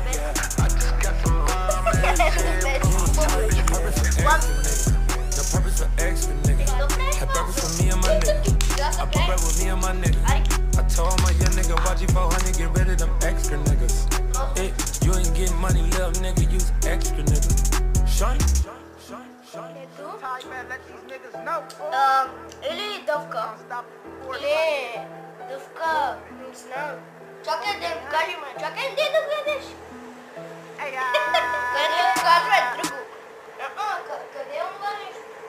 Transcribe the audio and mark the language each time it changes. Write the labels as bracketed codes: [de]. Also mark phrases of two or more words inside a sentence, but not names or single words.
[en] I just got some bomb ass head from my side bitch. No purpose for extra nigga. Had purpose for me and my nigga. I put bread with me and my nigga. I told my young nigga, watch you 400, get rid of them extra niggas. Hey, you ain't getting money, little nigga, use extra niggas. Shine. [bg] Или дъвка. Или дъвка, не знам. Чакай да им кажем, чакай де да гледаш. Къде казва е друго. Къде е онова нещо?